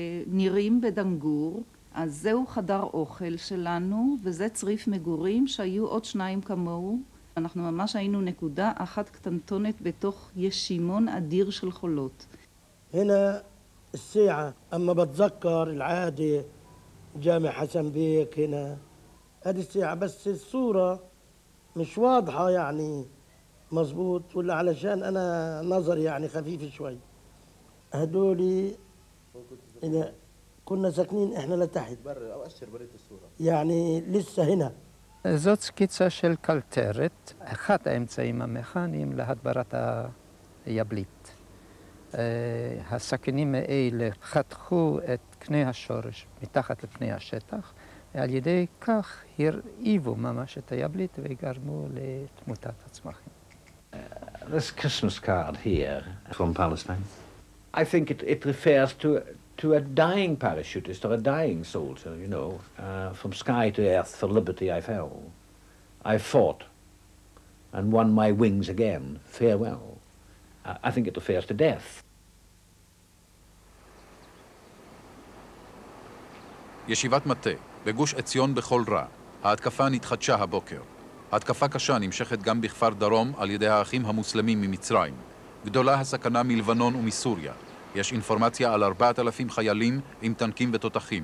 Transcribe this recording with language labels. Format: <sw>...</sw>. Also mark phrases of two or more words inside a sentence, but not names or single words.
<he>נירים בדנגור, אז זהו חדר אוכל שלנו, וזה צריף מגורים שהיו עוד 2 כמוהו. אנחנו ממש היינו נקודה אחת קטנטונת בתוך ישימון אדיר של חולות.</he> <ar>هنا الساعة أما بتذكر العادة جامع حسن بيك هنا هذه الساعة بس الصورة مش واضحة يعني مظبوط ولا علشان أنا نظري يعني خفيف شوي هدولي إذا كنا ساكنين إحنا لتحت برا أو أشر بريت الصورة يعني لسه هنا</ar> <he>זאת סקיצה של קלטרת, אחד האמצעים המכניים להדברת היבלית. הסכינים האלה חתכו את קנה השורש מתחת לפני השטח, ועל ידי כך הרעיבו ממש את היבלית וגרמו לתמותת הצמחים.</he> <en>This Christmas card here from Palestine, I think it refers to a dying parachutist or a dying soldier, you know. From sky to earth for liberty I fell. I fought and won my wings again. Farewell. I think it refers to death.</en> <he>ישיבת מטה, בגוש עציון בכל רע. ההתקפה נתחדשה הבוקר. ההתקפה קשה נמשכת גם בכפר דרום על ידי האחים המוסלמים ממצרים. גדולה הסכנה מלבנון ומסוריה. יש אינפורמציה על 4,000 חיילים עם טנקים ותותחים.</he>